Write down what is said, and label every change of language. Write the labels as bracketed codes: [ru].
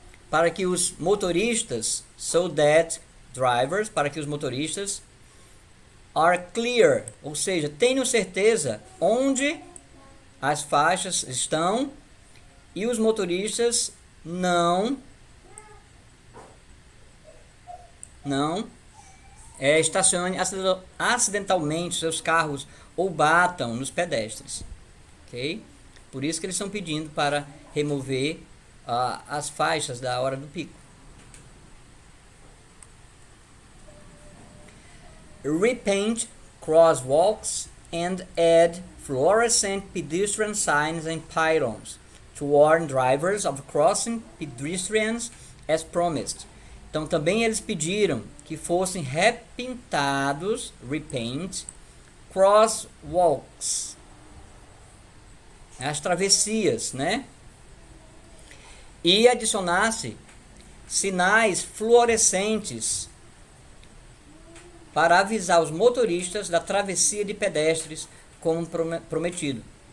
[pt] para que os motoristas, [en] so that drivers, [pt] para que os motoristas [en] are clear, [pt] ou seja, tenham certeza onde as faixas estão e os motoristas não estacionem acidentalmente seus carros ou batam nos pedestres, ok? Por isso que eles estão pedindo para remover as faixas da hora do pico. [en] Repaint crosswalks and add fluorescent pedestrian signs and pylons to warn drivers of crossing pedestrians as promised. [pt] Então também eles pediram que fossem repintados, repaint, crosswalks, as travessias, né? E adicionasse sinais fluorescentes para avisar os motoristas da travessia de pedestres como prometido.